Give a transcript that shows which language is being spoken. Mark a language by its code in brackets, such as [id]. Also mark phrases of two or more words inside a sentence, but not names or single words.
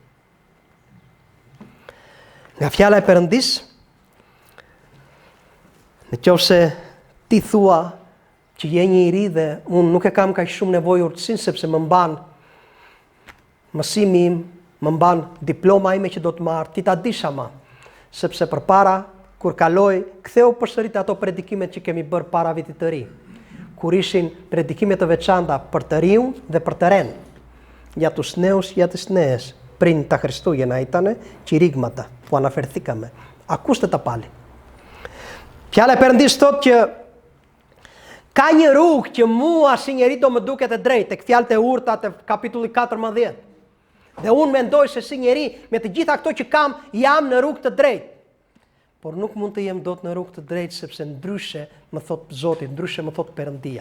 [sq] Nga fjala e Perëndis, në qoftë se ti thua që je një i ri dhe unë nuk e kam kaq shumë nevojë urtësinë sepse më mban mësimi im, më mban diploma ime që do të marr, ti ta dish ama, sepse përpara kur kaloj, ktheu përsërit ato predikimet që kemi bërë para vitit të ri, kur ishin predikimet të veçanta për të riun dhe për të ren. [el] Ja τους νέους, για τις νέες, πριν τα Χριστούγεννα ήτανε κηρύγματα που αναφερθήκαμε. Ακούστε τα πάλι. [sq] Fjala e Perëndis thotë që ka një rrugë që mua si njeri do më duket e drejtë, tek fjalët e urta të kapitulli 14. Dhe unë mendoj se si njeri me të gjitha këto që kam, jam në rrugë të drejtë. Por nuk mund të jem dot në rrugë të drejtë sepse ndryshe më thot Zoti, ndryshe më thot Perëndia.